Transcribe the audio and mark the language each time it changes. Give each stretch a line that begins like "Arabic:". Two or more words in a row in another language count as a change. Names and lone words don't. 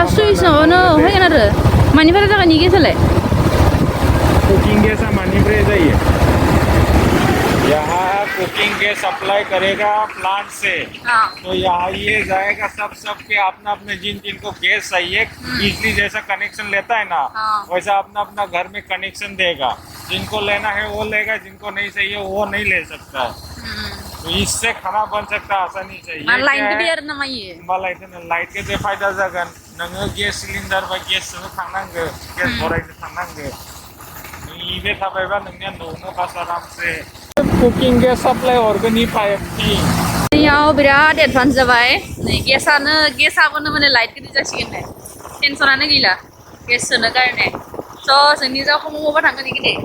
Bodo: इसाङावनो फैगोन आरो मानिफ्राय जागोन इ गेसालाय
English: cooking gas
Bodo: मानिफ्राय जायो
Hindi: यहाँ
English: cooking gas supply
Hindi: करेगा प्लांट से हाँ। तो यहाँ ये जाएगा सब के अपना अपने जिनको गैस चाहिए बिजली जैसा कनेक्शन लेता है ना हाँ। वैसा अपना अपना घर में कनेक्शन देगा जिनको लेना है वो लेगा जिनको नहीं चाहिए वो नहीं ले सकता है तो इससे खाना बन सकता है आसानी से ये लाइन क्या गिदिर है
Bodo: आरो नामा इयो होमबालाय लाइट के फायदा जागोन नोङो
English: gas cylinder
Bodo: बा गेस सोनो थांनांगो गेस भरायनो थांनांगो नैबे थाबायबा नोंनिया न'आवनो बास आरामसे
English: cooking gas supply
Bodo: हरगोन इ पाइपनि याव बिराद एडभान्स जाबाय नै गेसाबोनो माने लाइट गिदिर जासिगोन नै टेनसनानो गैला गेस सोनो कारणे स' जोंनि जावखौ मबावबा थांगोन इ गिदिर